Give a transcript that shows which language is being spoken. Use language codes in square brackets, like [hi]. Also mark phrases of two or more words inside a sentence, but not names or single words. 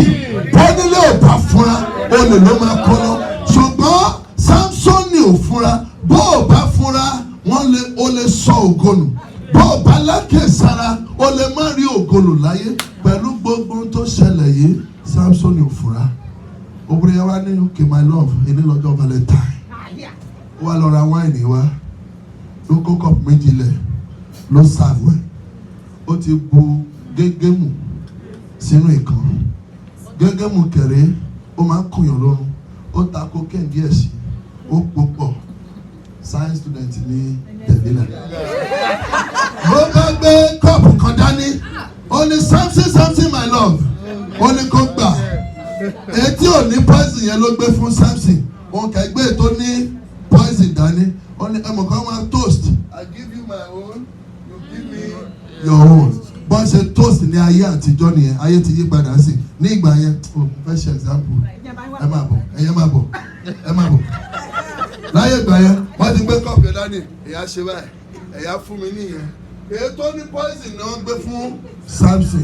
[yo] Bọ́nílé ò bá fúnra, olè ló máa kọ́ lọ. Ṣùgbọ́n Samsoni ò fúnra, bó ò bá fúnra, ó lè sọ ògo nù. Bó o bá lákèsára, o lè má rí ògolo láyé. Pẹ̀lú gbogbo tó ṣẹlẹ̀ yìí, Samsoni ò fura. Obìnrin yẹn wá ní [en] okay my love, [yo] ìní lọ́jọ́ Valentine. Ó wá lọ ra wáìnì wá, ló kó kọ́ọ̀pù méjì lẹ̀, ló sàwẹ̀. Ó ti bu gégémù sínú ìkan. Gégémù kẹ̀rẹ́, ó máa ń kùyàn lọ́rùn. Ó ta cocaine díẹ̀ sí, ó pò pọ̀. [en] science student [yo] ní Delilah. Ló bá gbé kọ́ọ̀pù kan dání, ó ní [en] Samson my love, [yo] ó ní kó gbà. Etí ò ní poison yẹn ló gbé fún Samson, òun kẹgbẹ́ tó ní poison dání, ó ní ẹ̀mọ̀ kan máa toast. [en] I give you my own, you give me your own. [yo] Bọ́n ṣe toast ní ayé àtijọ́ nìyẹn, ayé ti yí padà sí. Ní ìgbà yẹn, fẹ́ ṣe example, ẹ máa bọ̀, ẹ̀yẹ́ máa bọ̀, ẹ máa bọ̀. Láyé ìgbà yẹn, wọ́n ti gbé kọ́ọ̀pù yẹn dání, ẹ̀yà ṣe báyìí, ẹ̀yà fún mi nìyẹn. Èyí tó ní poison náà gbé fún Samson.